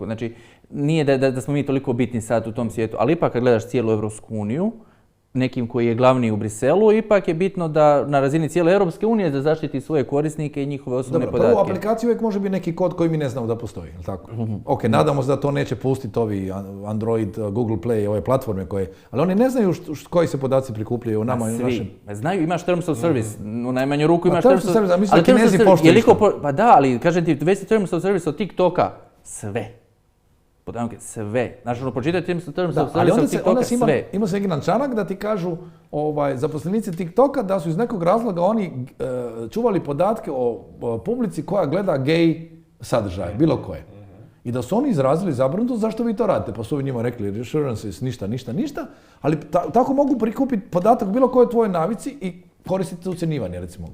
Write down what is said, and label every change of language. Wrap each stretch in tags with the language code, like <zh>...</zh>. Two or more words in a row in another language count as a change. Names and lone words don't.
<hr>Znači, nije da smo mi toliko bitni sad u tom svijetu, ali ipak kad gledaš cijelu Evropsku uniju, nekim koji je glavni u Briselu, ipak je bitno da na razini cijele Europske unije da zaštiti svoje korisnike i njihove osobne Dobro, podatke. prvo u aplikaciji uvijek može biti neki kod koji mi ne znamo da postoji, jel tako? Ok, nadamo se da to neće pustiti ovi Android, Google Play, ove platforme koje, ali oni ne znaju koji se podaci prikupljaju o nama i o našem. Svi. Znaju, imaš</hr> <en>terms of service,</en> <hr>u najmanju ruku imaš</hr> <en>terms of service,</en> <hr>a mislim da Kinezi poštuju Pa da, ali kažem ti, već</hr> <en>terms of service</en> <hr>od TikToka, sve. Sve. Znači, pročitaj</hr> <en>terms of service</en> <hr>od TikToka, sve. Ima se jedan članak da ti kažu zaposlenici TikToka da su iz nekog razloga oni čuvali podatke o publici koja gleda gay sadržaje, bilo koje. I da su oni izrazili zabrinutost zašto vi to radite. Pa su ovi njima rekli reassurances, ništa, ali tako mogu prikupiti podatak bilo koje tvojoj navici i koristiti ucjenjivanje, recimo.</hr>